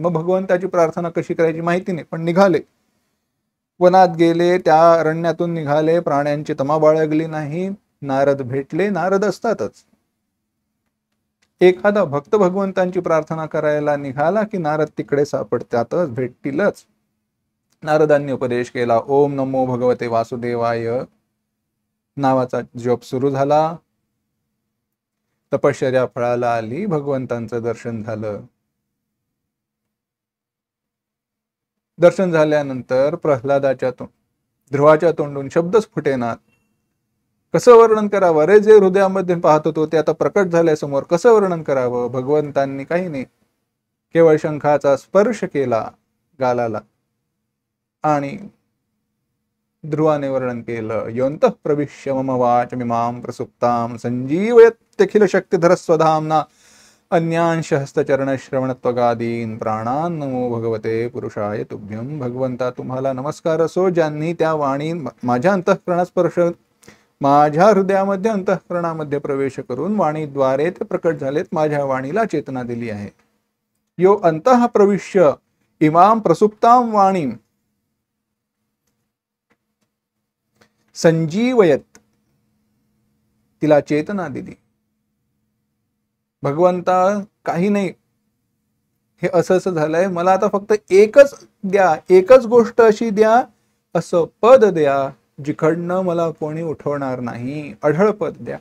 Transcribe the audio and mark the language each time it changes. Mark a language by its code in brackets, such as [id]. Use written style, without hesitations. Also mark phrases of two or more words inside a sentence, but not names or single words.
[mr] मग भगवंताची प्रार्थना कशी करायची माहिती नाही, पण निघाले. वनात गेले, त्या अरण्यातून निघाले. प्राण्यांची तमा बाळगली नाही. नारद भेटले. नारद असतातच. एखादा भक्त भगवंतांची प्रार्थना करायला निघाला की नारद तिकडे सापडतातच, भेटतीलच. नारदांनी उपदेश केला. [sa] ओम नमो भगवते वासुदेवाय [mr] नावाचा जप सुरू झाला. तपश्चर्या फळाला आली. भगवंतांचं दर्शन झालं. दर्शन झाल्यानंतर प्रल्हादाच्या ध्रुवाच्या तोंडून शब्दच फुटेनात. कसं वर्णन करावं? अरे जे हृदयामध्ये पाहत होतो ते आता प्रकट झाल्या समोर, कसं वर्णन करावं? भगवंतांनी काही नाही, केवळ शंखाचा स्पर्श केला गालाला आणि ध्रुवाने वर्णन केलं. [sa] योऽन्तः प्रविश्य मम वाचमिमां प्रसुप्तां संजीवयत्यखिल शक्तिधर स्वधाम्ना अन्यांश हस्तचरणश्रवणत्वगादीन प्राणान् नमो भगवते पुरुषाय तुभ्यं. [mr] भगवंता तुम्हाला नमस्कार असो, ज्यांनी त्या वाणी माझ्या अंतःकरणात स्पर्श, माझ्या हृदयामध्ये अंतःकरणामध्ये प्रवेश करून वाणीद्वारे ते प्रकट झालेत, माझ्या वाणीला चेतना दिली आहे. [sa] यो अंतः प्रविश्य इमां प्रसुप्तां वाणीं संजीवयत, [mr] तिला चेतना दिली. भगवंता काही नाही, हे असं झालंय, मला आता फक्त एकच द्या, एकच गोष्ट अशी द्या, असं पद द्या जिकडनं मला कोणी उठवणार नाही, अढळ पद द्या.